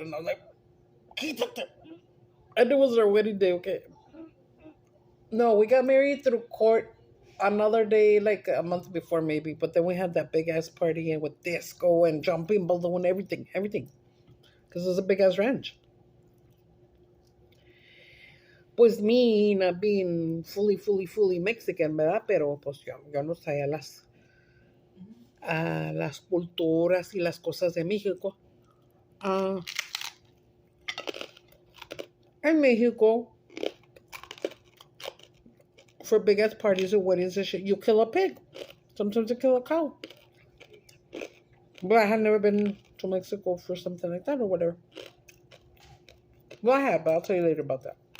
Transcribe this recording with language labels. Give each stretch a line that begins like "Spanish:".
English: And I was like, keep it there. And it was our wedding day, okay? No, we got married through court another day, like a month before maybe. But then we had that big ass party and with disco and jumping balloon, everything. Because it was a big ass ranch. Pues me not being fully Mexican, ¿verdad?
Spanish: Pero pues yo no sabía las culturas y las cosas de México.
English: En Mexico, for big ass parties or weddings and shit, you kill a pig. Sometimes you kill a cow. But I had never been to Mexico for something like that or whatever. Well, I have, but I'll tell you later about that.